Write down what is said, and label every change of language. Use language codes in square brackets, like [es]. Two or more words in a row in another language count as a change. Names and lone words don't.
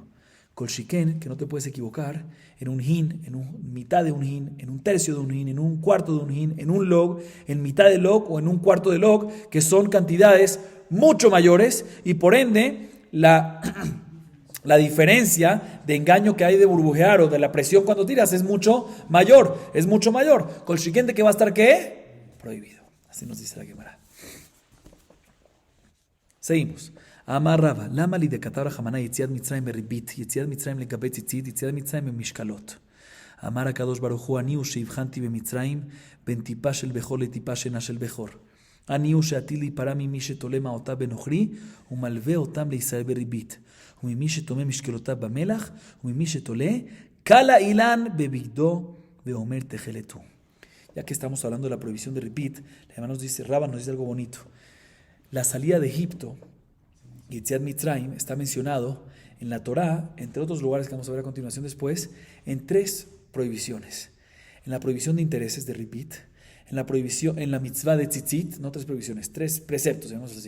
[es] Kolshiken, que no te puedes equivocar, en un hin, mitad de un hin, en un tercio de un hin, en un cuarto de un hin, en un log, en mitad de log o en un cuarto de log, que son cantidades mucho mayores y por ende la diferencia de engaño que hay de burbujear o de la presión cuando tiras es mucho mayor, Kolshiken, ¿de qué va a estar qué? Prohibido. Así nos dice la Gemara. Seguimos. [arc] אמר רבא למה לי דכתב רחמנא יציאת מצרים בריבית יציאת מצרים לגבי ציצית יציאת מצרים במשקלות. [he] אמר הקדוש ברוך הוא אני שהבחנתי במצרים בין טיפה של בכור לטיפה שאינה של בכור. אני הוא שעתיד להיפרע ממי שתולה מעותיו בנוכרי, ומלווה אותם לישראל בריבית. וממי שתומה משקלותיו במלח, וממי שתולה, קלה אילן בבגדו, ואומר תחלת הוא. [es] Ya que estamos hablando de la prohibición de ribit, la hermana nos dice, Rabba nos dice algo bonito. La salida de Egipto, [he] יציאת מצרים, [es] está mencionado en la Torá, entre otros lugares que vamos a ver a continuación después, en 3 prohibiciones. En la prohibición de intereses de ribit, en la prohibición, en la mitzvah de tzitzit, no 3 prohibiciones, 3 preceptos, digamos así.